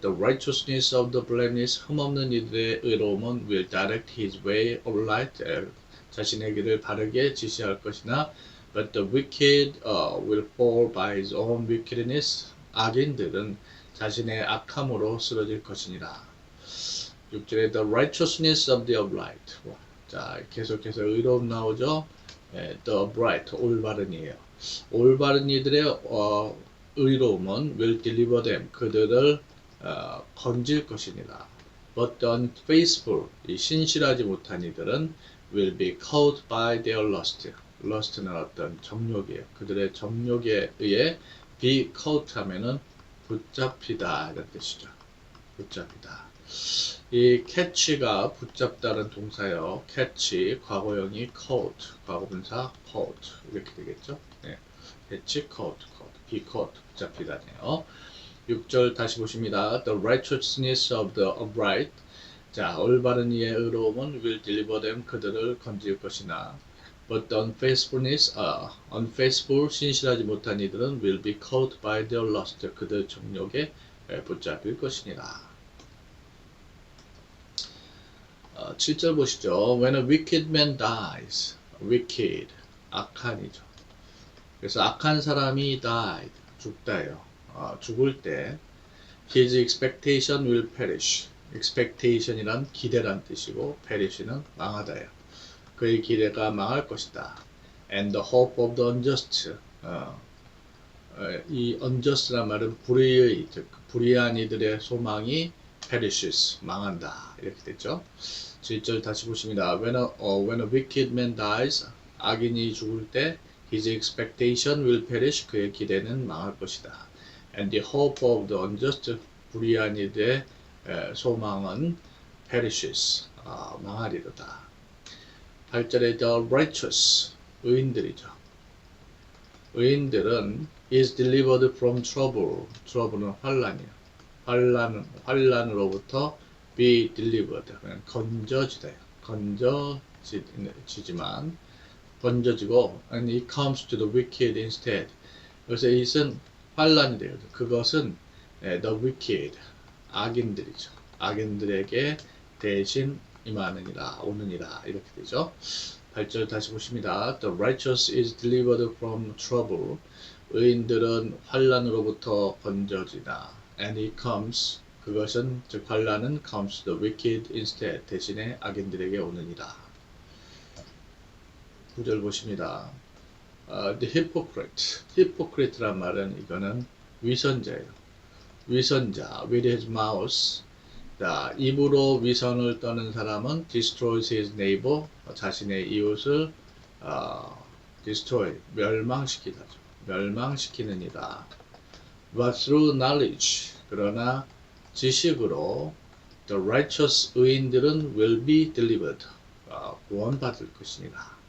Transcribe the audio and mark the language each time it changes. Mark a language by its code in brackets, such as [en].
[en] The righteousness of the blameless, [ko] 흠없는 이들의 의로움은 [en] will direct his way aright, [ko] 자신의 길을 바르게 지시할 것이나 [en] but the wicked will fall by his own wickedness, [ko] 악인들은 자신의 악함으로 쓰러질 것이니라. 6절에 [en] the righteousness of the upright. [ko] 자, 계속해서 의로움 나오죠. [en] The upright, [ko] 올바른이에요. 올바른 이들의 의로움은 [en] will deliver them, [ko] 그들을 건질 것이니라. [en] But the unfaithful, [ko] 이 신실하지 못한 이들은 [en] will be caught by their lust. [ko] lust는 어떤 정욕이에요. 그들의 정욕에 의해 [en] be caught [ko] 하면은 붙잡히다 이런 뜻이죠. 붙잡히다. 이 catch가 붙잡다는 동사요. catch, 과거형이 caught, 과거분사 caught 이렇게 되겠죠. 네. catch, caught, be caught, 붙잡히다네요. 6절 다시 보십니다. [en] The righteousness of the upright. [ko] 자, 올바른 이의 의로움은 [en] will deliver them, [ko] 그들을 건질 것이나 [en] but the unfaithfulness, unfaithful, [ko] 신실하지 못한 이들은 [en] will be caught by their lust, [ko] 그들 정욕에 붙잡힐 것이니라. 7절 보시죠. [en] When a wicked man dies, wicked, [ko] 악한이죠. 그래서 악한 사람이 died, 죽다요. 죽을 때 [en] his expectation will perish. [ko] expectation이란 기대란 뜻이고 perish는 망하다요. 그의 기대가 망할 것이다. [en] And the hope of the unjust. [ko] 이 unjust란 말은 불의의, 즉 불의한 이들의 소망이 perishes, 망한다. 이렇게 됐죠. 7절 다시 보십니다. [en] When a wicked man dies, [ko] 악인이 죽을 때 [en] his expectation will perish. [ko] 그의 기대는 망할 것이다. [en] And the hope of the unjust. [ko] 불의한 이들의 소망은 perishes. 망하리로다. 8절에 [en] the righteous. [ko] 의인들이죠. 의인들은 [en] is delivered from trouble. [ko] trouble는 환란이요. 환란으로부터 [en] be delivered. [ko] 건져지다. 건져지지만 건져지고 [en] and it comes to the wicked instead. [ko] 그래서 이것은 환란이 돼요. 그것은 [en] the wicked. [ko] 악인들이죠. 악인들에게 대신 임하느니라 오느니라 이렇게 되죠. 8절 다시 보십니다. [en] The righteous is delivered from trouble. [ko] 의인들은 환란으로부터 건져지다. [en] And it comes. [ko] 그것은 즉 환란은 [en] comes to the wicked instead. [ko] 대신에 악인들에게 오느니라. 9절 보십니다. [en] The hypocrite. [ko] hypocrite란 말은 이거는 위선자예요. 위선자. [en] with his mouth. [ko] 자, 입으로 위선을 떠는 사람은 [en] destroys his neighbor, [ko] 자신의 이웃을 destroy, 멸망시키느니라. [en] But through knowledge, [ko] 그러나 지식으로 [en] the righteous [ko] 의인들은 [en] will be delivered, [ko] 구원받을 것이니라.